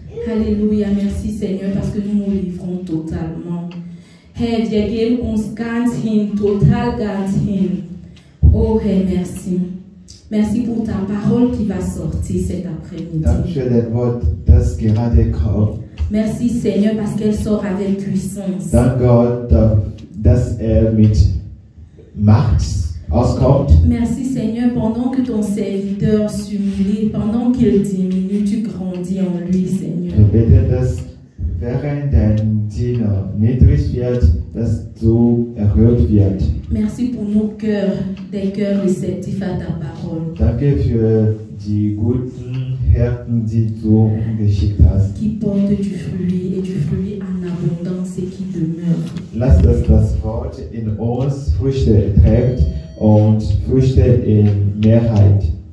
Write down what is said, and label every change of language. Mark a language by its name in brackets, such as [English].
[French] Alléluia, merci Seigneur parce que nous nous livrons totalement. [German] Herr, wir geben uns ganz hin, total ganz hin. Oh Herr, [French] merci. Merci pour ta parole qui va sortir cet après-midi. [German] Danke für dein Wort, das gerade kommt. [French] Merci Seigneur parce qu'elle sort avec puissance. [German] Dank Gott, dass mit Macht auskommt. [French] Merci Seigneur, pendant que ton serviteur s'humilie, pendant qu'il diminue, tu grandis en lui Seigneur. [German] Wir beten, dass während dein Diener niedrig wird, dass du erhöht wird. [French] Merci pour nos cœurs, des cœurs réceptifs à ta parole. [German] Danke für die guten Herzen, die du geschickt hast. [French] Qui portent du fruit et du fruit en abondance et qui demeure. [German] Lass das Wort in uns Früchte trägt und Früchte in Mehrheit.